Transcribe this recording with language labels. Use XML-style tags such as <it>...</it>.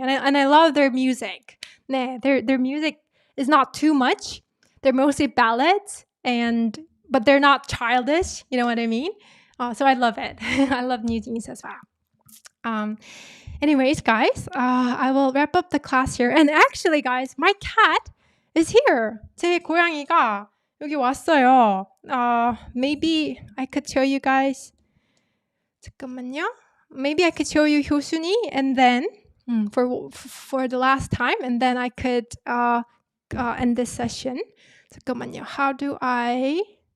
<en>And I love their music. 네, their music is not too much. They're mostly ballads, but they're not childish. You know what I mean? So I love it. I love new jeans as well. Anyways, guys, I will wrap up the class here. And actually, guys, my cat is here.</en> <ko>제 고양이가 여기 왔어요.</ko> <en>Maybe I could show you guys.</en> <ko>잠깐만요.</ko> <en>Maybe I could show you 효순이 and then for the last time, and then I could end this session.</en> <ko>잠깐만요.</ko> <en>How do I...</en>